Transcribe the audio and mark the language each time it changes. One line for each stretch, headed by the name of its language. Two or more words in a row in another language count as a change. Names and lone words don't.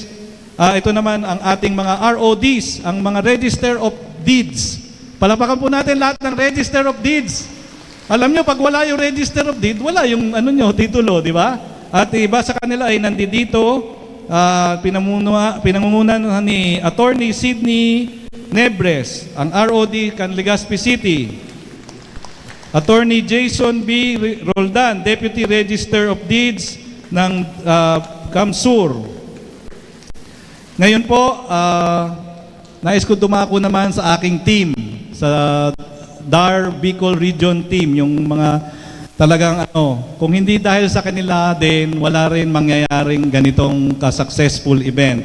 Filipino: Ito naman ang ating mga RODs, ang mga Register of Deeds. Palakpakan po natin lahat ng Register of Deeds. Alam nyo, pag wala yung Register of Deeds, wala yung titulo, di ba? At iba sa kanila ay nandito, pinangungunan ni Attorney Sidney Nebres, ang ROD Canlegazpi City. Attorney Jason B. Roldan, Deputy Register of Deeds ng Kamsur. Ngayon po, nais ko dumako naman sa aking team, sa DAR Bicol Region Team, yung mga talagang kung hindi dahil sa kanila din, wala rin mangyayaring ganitong ka-
English: successful event.